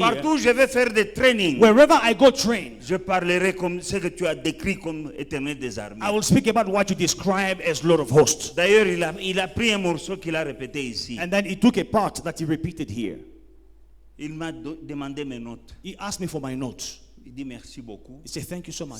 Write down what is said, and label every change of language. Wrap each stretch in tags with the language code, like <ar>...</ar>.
<fr>Partout où je vais faire des trainings,</fr> <en>wherever I go train,</en> <fr>je parlerai comme ce que tu as décrit comme éternel des armées.</fr> <en>I will speak about what you describe as Lord of hosts.</en> <fr>D'ailleurs, il a pris un morceau qu'il a répété ici.</fr> <en>And then he took a part that he repeated here.</en> <fr>Il m'a demandé mes notes.</fr> <en>He asked me for my notes.</en> <fr>Il dit merci beaucoup.</fr> <en>He said, thank you so much.</en>